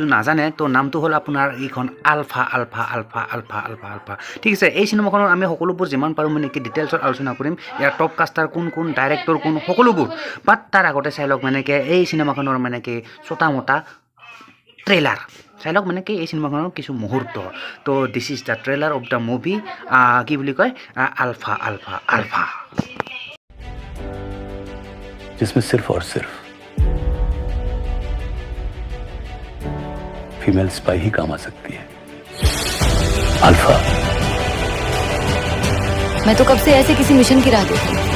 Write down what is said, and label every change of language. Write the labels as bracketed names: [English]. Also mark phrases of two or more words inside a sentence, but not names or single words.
[Assamese] নাজানে তো নামটো হ'ল আপোনাৰ এইখন আলফা ঠিক আছে এই চিনেমাখনৰ আমি সকলোবোৰ যিমান পাৰোঁ মানে কি ডিটেইলছত আলোচনা কৰিম ইয়াৰ [English] top caster [Assamese] কোন ডাইৰেক্টৰ কোন সকলোবোৰ বাট তাৰ আগতে চাই লওক মানে কি এই চিনেমাখনৰ মানে কি ছটা মোটা ট্ৰেইলাৰ চাই লওক মানে কি এই চিনেমাখনৰ কিছু মুহূৰ্ত তো [English] this is the trailer of the movie [Assamese] কি বুলি কয় আলফা [Hindi] जिसमें सिर्फ और सिर्फ फीमेल स्पाई ही काम आ सकती है अल्फा। मैं तो कब से ऐसे किसी मिशन की राह देख रही थी।